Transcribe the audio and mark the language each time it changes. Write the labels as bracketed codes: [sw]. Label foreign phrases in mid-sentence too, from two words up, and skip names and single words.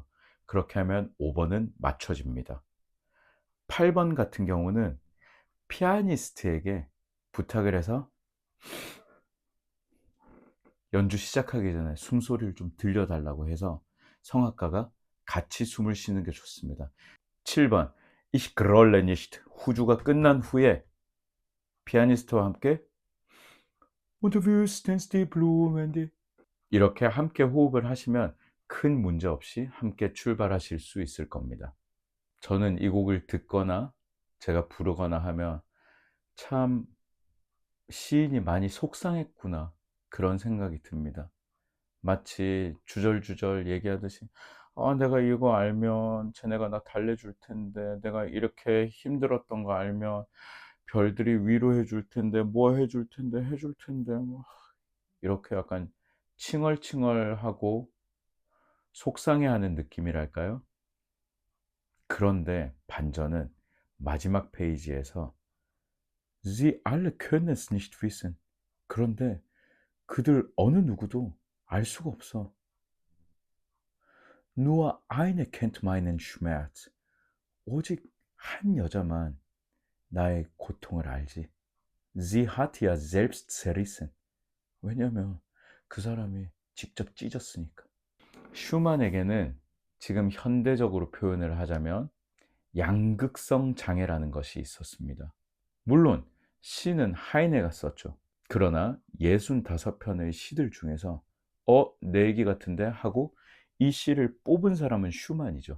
[ko] 그렇게 하면 5번은 맞춰집니다. 8번 같은 경우는 피아니스트에게 부탁을 해서 연주 시작하기 전에 숨소리를 좀 들려달라고 해서 성악가가 같이 숨을 쉬는 게 좋습니다. 7번 [de] Ich grolle nicht [ko] 후주가 끝난 후에 피아니스트와 함께 [de] Und du wüsstest die Blumen die [ko] 이렇게 함께 호흡을 하시면 큰 문제 없이 함께 출발하실 수 있을 겁니다. 저는 이 곡을 듣거나 제가 부르거나 하면 참 시인이 많이 속상했구나 그런 생각이 듭니다. 마치 주절주절 얘기하듯이 내가 이거 알면 쟤네가 나 달래줄 텐데 내가 이렇게 힘들었던 거 알면 별들이 위로해 줄 텐데 뭐 해줄 텐데 해줄 텐데 뭐 이렇게 약간 칭얼칭얼하고 속상해하는 느낌이랄까요? 그런데 반전은 마지막 페이지에서 [de] Sie alle können es nicht wissen. [ko] 그런데 그들 어느 누구도 알 수가 없어. [de] Nur eine kennt meinen Schmerz. [ko] 오직 한 여자만 나의 고통을 알지. [de] Sie hat ja selbst zerrissen. [ko] 왜냐면 그 사람이 직접 찢었으니까. 슈만에게는 지금 현대적으로 표현을 하자면 양극성 장애라는 것이 있었습니다. 물론 시는 하이네가 썼죠. 그러나 65편의 시들 중에서 내 얘기 같은데 하고 이 시를 뽑은 사람은 슈만이죠.